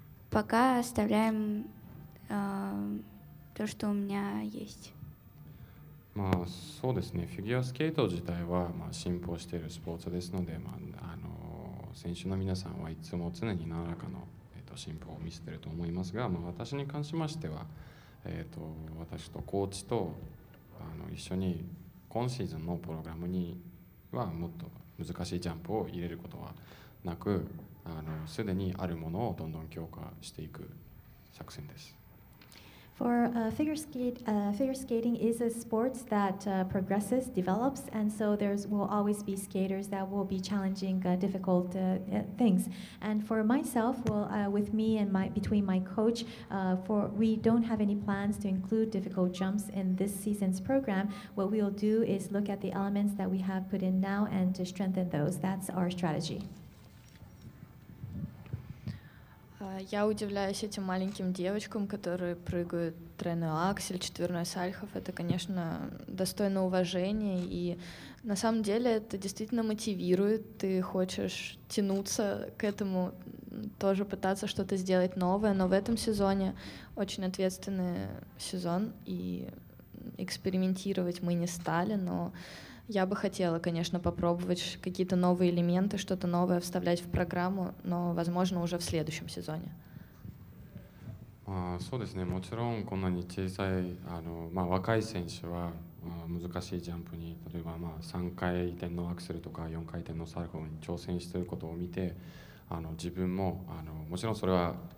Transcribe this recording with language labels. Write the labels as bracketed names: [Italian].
[Russian] Пока оставляем то, что у меня есть. [Japanese] そうですね、フィギュアスケート自体は進歩しているスポーツですので、選手の皆さんはいつも常に何らかの進歩を見せていると思いますが、私に関しましては、私とコーチと一緒に今シーズンのプログラムにはもっと難しいジャンプを入れることはなく、すでにあるものをどんどん強化していく作戦です。 [English] For figure skating is a sport that progresses, develops, and so will always be skaters that will be challenging difficult things. And for myself, with me and between my coach, we don't have any plans to include difficult jumps in this season's program. What we will do is look at the elements that we have put in now and to strengthen those. That's our strategy. [Russian] Я удивляюсь этим маленьким девочкам, которые прыгают тройной аксель, четверной сальхов. Это, конечно, достойно уважения, и на самом деле это действительно мотивирует. Ты хочешь тянуться к этому, тоже пытаться что-то сделать новое, но в этом сезоне очень ответственный сезон, и экспериментировать мы не стали, но я бы хотела, конечно, попробовать какие-то новые элементы, что-то новое вставлять в программу, но, возможно, уже в следующем сезоне. [Japanese] そうですね、もちろんこんなに小さい若い選手は難しいジャンプに、例えば3回転のアクセルとか4回転のサルコウに挑戦していることを見て、自分ももちろんそれは